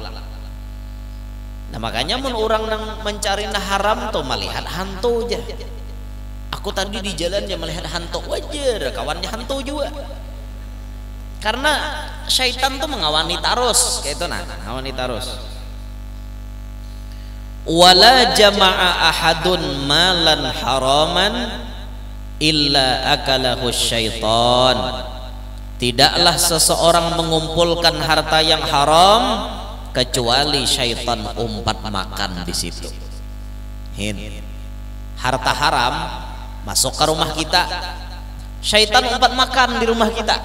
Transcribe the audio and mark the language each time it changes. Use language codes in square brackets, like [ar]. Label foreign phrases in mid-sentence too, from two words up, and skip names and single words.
[bjn] Nah makanya mun orang nang mencari nah haram tuh melihat hantu aja. Aku tadi di jalannya melihat hantu, wajar kawannya hantu juga. Karena syaitan tuh mengawani tarus, kayak itu mengawani tarus. [ar] ولا جمع أحد مالا حراما إلا أكله الشيطان, [bjn] tidaklah seseorang mengumpulkan harta yang haram kecuali syaitan umpat makan di situ. Harta haram masuk ke rumah kita, syaitan umpat makan di rumah kita.